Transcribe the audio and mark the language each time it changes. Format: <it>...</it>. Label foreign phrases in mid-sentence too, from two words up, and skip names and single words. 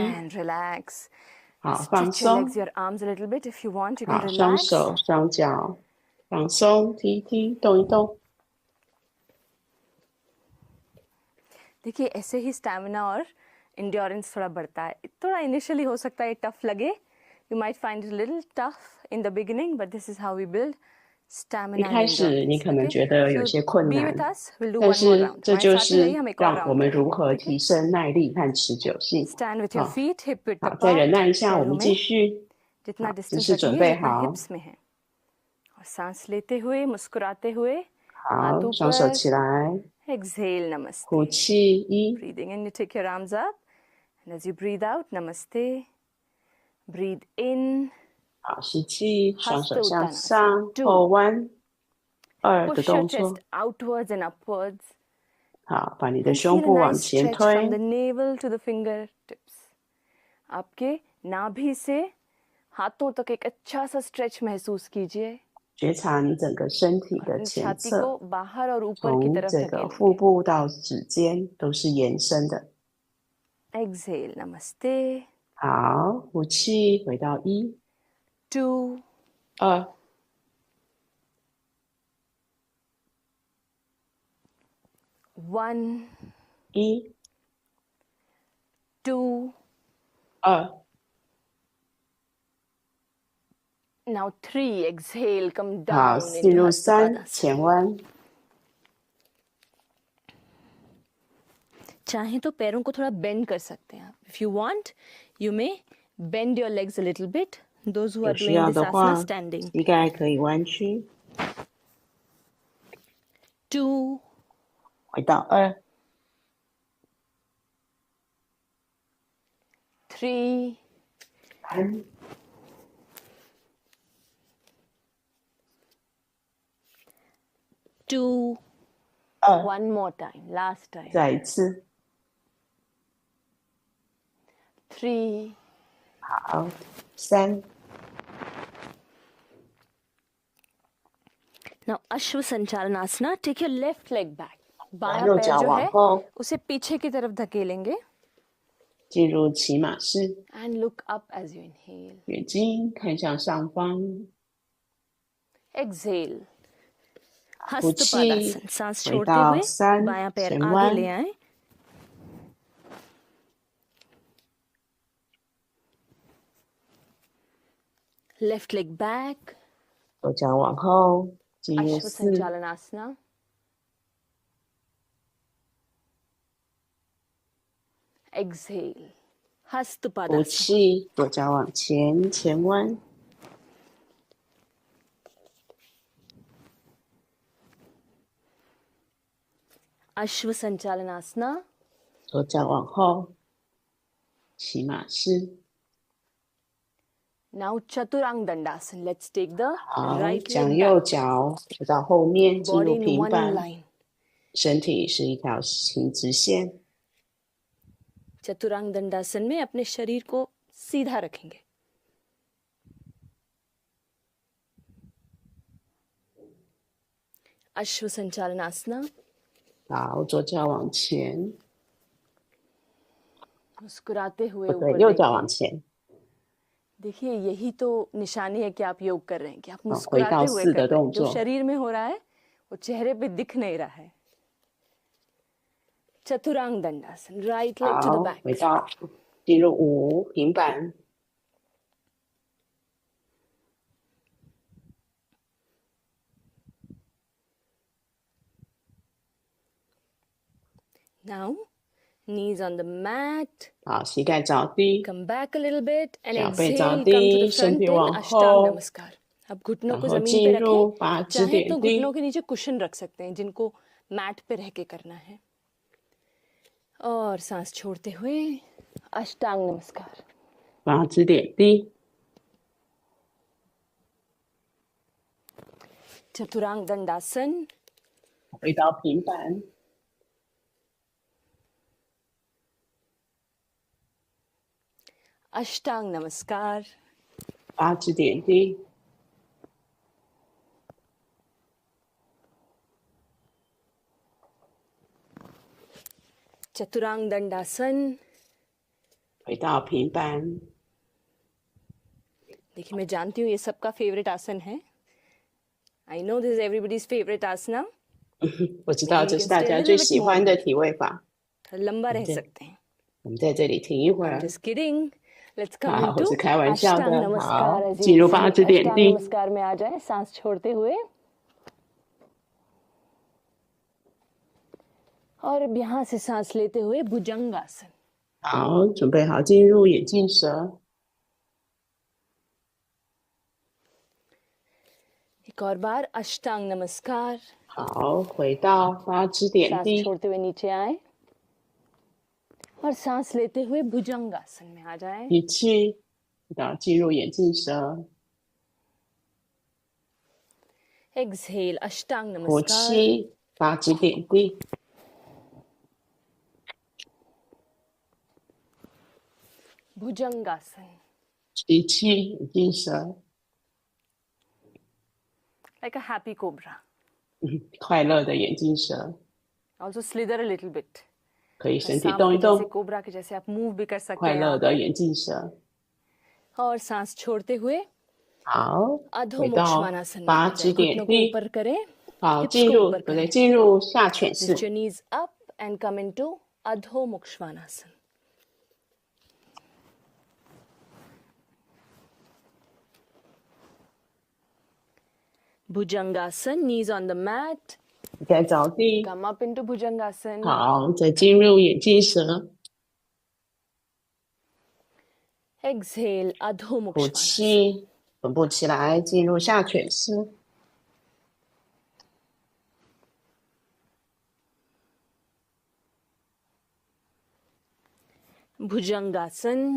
<en>and relax.</en> <zh>好，放</zh> <en>Stretch your</en> <zh>松</zh> <en>legs, your arms a little bit if you want. You</en> <zh>好，</zh> <en>can</en> <zh>双</zh> <en>relax.</en> <zh>手双脚放松，踢一踢，动一动。</zh> <hi>देखिए ऐसे ही स्टैमिना और इंड्योरेंस थोड़ा बढ़ता है. थोड़ा इनिशियली हो सकता है टफ लगे.</hi> <en>You might find it a little tough in the beginning, but this is how we build</en> <zh>一</zh> <en>stamina</en> <zh>开</zh> <en>and</en> <zh>始你</zh> <en>endurance.</en> <zh>可能</zh> <en>Okay?</en> <zh>觉得有</zh> <en>So</en> <zh>些困</zh> <en>be</en> <zh>难，</zh> <en>with us. We'll do</en> <zh>但</zh> <en>one more</en> <zh>是</zh> <en>round.</en> <zh>这</zh> <hi>हमारे</hi> <zh>就</zh> <hi>साथ ही रहिए,</hi> <zh>是</zh> <hi>हम एक और</hi> <zh>让我</zh> <hi>round</hi> <zh>们如</zh> <hi>करेंगे.</hi> <zh>何</zh> <hi>ठीक</hi> <zh>提</zh> <hi>है?</hi> <zh>升耐力和持久性。</zh> <en>Stand with your</en> <zh>好，</zh> <en>feet hip width</en> <zh>好，再忍</zh> <en>apart.</en> <zh>耐一下，我</zh> <hi>पैरों</hi> <zh>们</zh> <hi>में</hi> <zh>继续。</zh> <hi>जितना</hi> <zh>好，姿</zh> <hi>डिस्टेंस</hi> <zh>势</zh> <hi>रखेंगे</hi> <zh>准备</zh> <hi>जितना</hi> <zh>好。</zh> <hi>हिप्स में है. और सांस लेते हुए मुस्कुराते हुए</hi> <zh>好，</zh> <hi>हाथ</hi> <zh>双手</zh> <hi>ऊपर.</hi> <zh>起来，</zh> <en>Exhale, namaste.</en> <zh>呼气一。</zh> <en>Breathing in, you take your arms up. And as you breathe out, namaste. Breathe in.</en> <zh>好，吸气，双手</zh> <en>Hasta</en> <zh>向</zh> <en>Uttanasana.</en> <zh>上</zh> <en>Two.</en> <zh>后弯。二的</zh> <en>Push your</en> <zh>动作</zh> <en>chest。outwards and upwards.</en> <zh>好，把你的</zh> <en>And</en> <zh>胸</zh> <en>feel a</en> <zh>部往</zh> <en>nice</en> <zh>前</zh> <en>stretch from the</en> <zh>推。</zh> <en>navel to the fingertips.</en> <hi>आपके नाभि से हाथों तक एक अच्छा सा स्ट्रेच महसूस कीजिए.</hi> <zh>觉察你整个身体</zh> <hi>और</hi> <zh>的</zh> <hi>अपनी</hi> <zh>前</zh> <hi>छाती</hi> <zh>侧，</zh> <hi>को बाहर और ऊपर की</hi> <zh>从</zh> <hi>तरफ</hi> <zh>这个腹</zh> <hi>धकेलेंगे.</hi> <zh>部到指尖都是延伸的。</zh> <en>Exhale, namaste.</en> <zh>好，呼气，回到一。</zh> <en>2,</en> <zh>2、</zh> <en>1,</en> <zh>1、</zh> <en>2.</en> <zh>2。</zh> <en>Now 3. Exhale, come</en> <zh>好，</zh> <en>down</en> <zh>进</zh> <en>into</en> <zh>入</zh> <en>Hastha</en> <zh>3，前弯。</zh> <hi>चाहे तो पैरों को थोड़ा बेंड कर सकते हैं आप.</hi> <en>If you want, you may bend your legs a little bit. Those who are</en> <zh>有需</zh> <en>doing</en> <zh>要</zh> <en>this</en> <zh>的</zh> <en>asana</en> <zh>话，</zh> <en>standing.</en> <zh>膝盖可以弯曲。</zh> <en>2,</en> <zh>回到2、</zh> <en>3,</en> <zh>3、</zh> <en>2.</en> <zh>2。</zh> <en>One more time. Last time.</en> <zh>再一次。</zh> <en>3.</en> <zh>好， 3。</zh> <en>Now Ashwa Sanchalanasana. Take your left leg back.</en> <hi>बायां</hi> <zh>右</zh> <hi>पैर</hi> <zh>脚</zh> <hi>जो</hi> <zh>往</zh> <hi>है</hi> <zh>后，</zh> <hi>उसे पीछे की तरफ धकेलेंगे.</hi> <zh>进入骑马式。</zh> <en>And look up as you inhale.</en> <zh>眼睛看向上方。</zh> <en>Exhale.</en> <zh>呼气，</zh> <hi>हस्तपादासन. सांस</hi> <zh>回</zh> <hi>छोड़ते</hi> <zh>到</zh> <hi>हुए</hi> <zh>3，</zh> <hi>बायां पैर</hi> <zh>前</zh> <hi>आगे</hi> <zh>弯。</zh> <hi>ले आए.</hi> <en>Left leg back.</en> <zh>右脚往后，进入</zh> <en>Ashwa</en> <zh>4。</zh> <en>Sanchalanasana. Exhale.</en> <zh>呼</zh> <en>Hastpadasana.</en> <zh>气，左脚往前，前弯。</zh> <en>Ashwa Sanchalanasana.</en> <zh>左脚往后，骑马式。</zh> <en>Now Chaturang Dandasana. Let's take the</en> <zh>好，</zh> <en>right</en> <zh>将</zh> <en>leg</en> <zh>右</zh> <en>back.</en> <zh>脚扶到后面，进</zh> <en>Body</en> <zh>入</zh> <en>in</en> <zh>平</zh> <en>one</en> <zh>板，</zh> <en>line.</en> <zh>身体是一条形直线。</zh> <hi>चतुरांग दंडासन में अपने शरीर को सीधा रखेंगे. अश्व संचालनासना.</hi> <zh>好，左脚往前，</zh> <hi>मुस्कुराते हुए</hi> <zh>不对，</zh> <hi>ऊपर</hi> <zh>右脚</zh> <hi>देखें.</hi> <zh>往前。</zh> <hi>देखिए यही तो निशानी है कि आप योग कर रहे हैं कि आप</hi> <zh>回到</zh> <hi>मुस्कुराते हुए</hi> <zh>4</zh> <hi>कर</hi> <zh>的</zh> <hi>रहे</hi> <zh>动</zh> <hi>हैं. जो</hi> <zh>作。</zh> <hi>शरीर में हो रहा है वो चेहरे पे दिख नहीं रहा है.</hi> <en>चतुरांग दंडासन. right leg to the</en> <zh>好，</zh> <en>बैक.</en> <zh>回到进入5，平板。</zh> <en>Now knees on the mat.</en> <zh>好，膝盖着地，</zh> <en>Come back a little bit and</en> <zh>脚背</zh> <en>exhale.</en> <zh>着</zh> <en>Come to the</en> <zh>地，</zh> <en>front</en> <zh>身体</zh> <en>in</en> <zh>往</zh> <hi>अष्टांग</hi> <zh>后，</zh> <hi>नमस्कार. अब घुटनों</hi> <zh>然</zh> <hi>को</hi> <zh>后</zh> <hi>जमीन पे</hi> <zh>进入</zh> <hi>रखें.</hi> <zh>八支</zh> <hi>चाहे</hi> <zh>点</zh> <hi>तो</hi> <zh>地</zh> <hi>घुटनों के नीचे कुशन रख सकते हैं जिनको मैट पे रह के करना है. और सांस छोड़ते हुए अष्टांग नमस्कार.</hi> <zh>八支点地。</zh> <hi>चतुरांग दंडासन.</hi> <zh>回到平板，</zh> <hi>अष्टांग नमस्कार.</hi> <zh>八支点地。</zh> <hi>चतुरांग दंडासन.</hi> <zh>回到平板。</zh> <hi>देखिए मैं जानती हूँ ये सबका फेवरेट आसन है.</hi> <en>I know this is everybody's favourite asana.</en> <zh>我知道这是大家最喜欢的体位法。</zh> <hi>लंबा रह</hi> <en>Okay.</en> <hi>सकते हैं.</hi> <zh>我们在这里停一会</zh> <en>I'm</en> <zh>儿。</zh> <en>just kidding. Let's come</en> <zh>好，我</zh> <en>into</en> <zh>是开玩笑</zh> <hi>अष्टांग</hi> <zh>的。</zh> <hi>नमस्कार.</hi> <zh>好，</zh> <en>As you</en> <zh>进入</zh> <en>can</en> <zh>八</zh> <en>see,</en> <zh>支点</zh> <hi>अष्टांग</hi> <zh>地。</zh> <hi>नमस्कार में आ जाए सांस छोड़ते हुए. और अब यहाँ से सांस लेते हुए भुजंगासन.</hi> <zh>好，准备好进入眼镜蛇。</zh> <hi>एक और बार अष्टांग नमस्कार.</hi> <zh>好，回到八支点</zh> <hi>सांस</hi> <zh>地。</zh> <hi>छोड़ते हुए नीचे आए और सांस लेते हुए भुजंगासन में आ जाए.</hi> <zh>吸气，到进入眼镜蛇。</zh> <en>Exhale अष्टांग</en> <zh>呼</zh> <en>नमस्कार.</en> <zh>气，八支点地。</zh> <hi>भुजंगासन.</hi> <zh>吸气，眼镜蛇。</zh> <en>Like a happy cobra.</en> <zh>快乐的眼镜蛇，</zh> <en>Also slither a little bit.</en> <zh>可以身体</zh> <hi>सांप</hi> <zh>动</zh> <hi>के</hi> <zh>一</zh> <hi>जैसे</hi> <zh>动。</zh> <hi>कोबरा के जैसे आप मूव भी कर सकते</hi> <zh>快</zh> <hi>हैं</hi> <zh>乐</zh> <hi>यहाँ</hi> <zh>的</zh> <hi>पे.</hi> <zh>眼镜蛇。</zh> <hi>और सांस छोड़ते हुए</hi> <zh>好，</zh> <hi>अधो</hi> <zh>回到</zh> <hi>मोक्षमानासन में</hi> <zh>八</zh> <hi>आ</hi> <zh>支</zh> <hi>जाए,</hi> <zh>点</zh> <hi>घुटनों को</hi> <zh>地，</zh> <hi>ऊपर करें,</hi> <zh>好，</zh> <hi>हिप्स</hi> <zh>进</zh> <hi>को</hi> <zh>入</zh> <hi>ऊपर</hi> <zh>对，</zh> <hi>करें.</hi> <zh>进入下犬</zh> <en>Lift</en> <zh>式。</zh> <en>your knees up and come into Adho Mokshanasana. Bhujangasana, knees on the mat.</en> <zh>在着地，</zh> <en>Come up into Bhujangasana.</en> <zh>好，再进入眼镜蛇，</zh> <en>Exhale, Adho</en> <zh>吐</zh> <en>Mokshanasana.</en> <zh>气，臀部起来，进入下犬式。</zh> <en>Bhujangasana.</en>